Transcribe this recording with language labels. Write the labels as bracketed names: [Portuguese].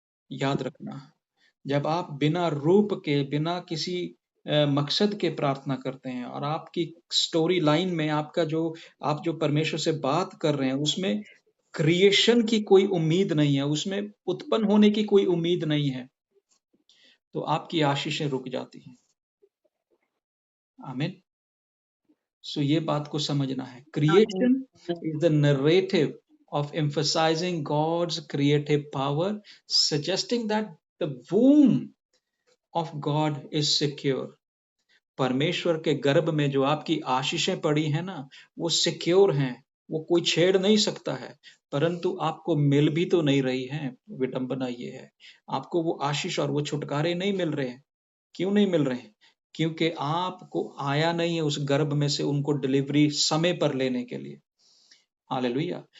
[Hindi] याद रखना, जब आप बिना रूप के, बिना किसी मकसद के प्रार्थना करते हैं और आपकी स्टोरी लाइन में आपका जो आप जो परमेश्वर से बात कर रहे हैं उसमें क्रिएशन की कोई उम्मीद नहीं है, उसमें उत्पन्न होने की कोई उम्मीद नहीं है, तो आपकी आशीषें रुक जाती हैं। आमीन। सो ये बात को समझना है। [English] Creation is the narrative of emphasizing God's creative power, suggesting that the womb of God is secure. [Hindi] परमेश्वर के गर्भ में जो आपकी आशीषें पड़ी हैं ना, वो सिक्योर हैं, वो कोई छेड़ नहीं सकता है। परंतु आपको मिल भी तो नहीं रही हैं। विडंबना ये है, आपको वो आशीष और वो छुटकारे नहीं मिल रहे हैं। क्यों नहीं मिल रहे हैं? क्योंकि आपको आया नहीं है उस गर्भ में से उनको डिलीवरी समय पर लेने के लिए। हालेलुया।